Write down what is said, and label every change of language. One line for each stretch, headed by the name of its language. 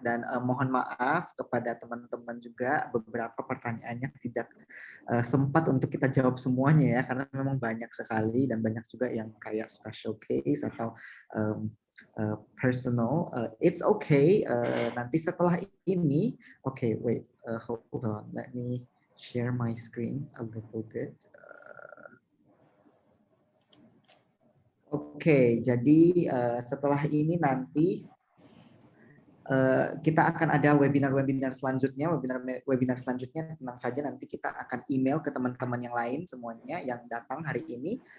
Indonesian: Dan mohon maaf kepada teman-teman juga beberapa pertanyaannya tidak sempat untuk kita jawab semuanya ya, karena memang banyak sekali dan banyak juga yang kayak special case atau personal.
English: It's okay.
Indonesian: Nanti setelah ini,
English: okay, wait, hold on. Let me share my screen a little bit.
Indonesian: Oke, jadi setelah ini nanti kita akan ada webinar selanjutnya. Webinar selanjutnya tenang saja nanti kita akan email ke teman-teman yang lain semuanya yang datang hari ini.